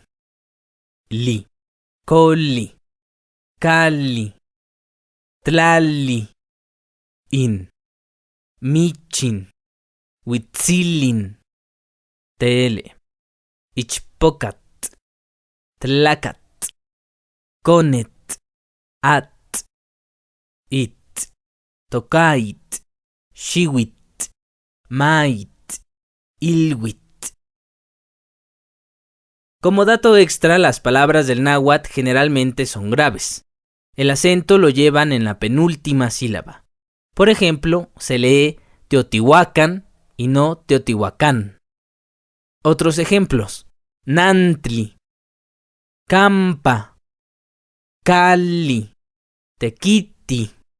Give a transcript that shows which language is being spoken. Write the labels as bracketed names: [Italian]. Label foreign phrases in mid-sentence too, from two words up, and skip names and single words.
[Nahuatl languages] li, colli, calli, tlali, in, michin, huitzilin, tele, ichpocat, tlacat, conet, at, it, tocait, xiwit, mait, ilwit. [Spanish] Como dato extra, las palabras del náhuatl generalmente son graves. El acento lo llevan en la penúltima sílaba. Por ejemplo, se lee Teotihuacán y no Teotihuacán. [Nahuatl languages] Otros ejemplos: Nantli, Campa, Cali, Tequiti.